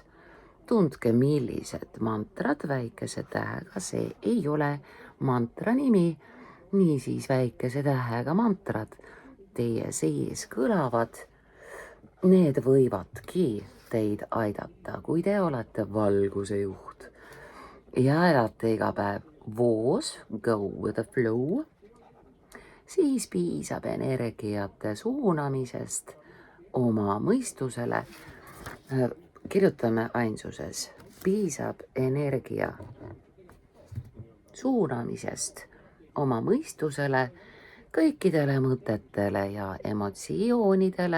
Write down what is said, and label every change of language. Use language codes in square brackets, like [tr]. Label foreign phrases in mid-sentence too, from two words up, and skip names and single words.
[et] Tundke, millised mantrad väikese tähega, see ei ole mantra nimi, niisiis väikese tähega mantrad teie sees kõlavad. Need võivadki teid aidata, kui te olete valguse juht ja elate iga päev voos, [en] go with the flow, [et] siis piisab energiate suunamisest oma mõistusele. Kirjutame ainsuses, piisab energia suunamisest oma mõistusele, kõikidele mõtetele ja emotsioonidele.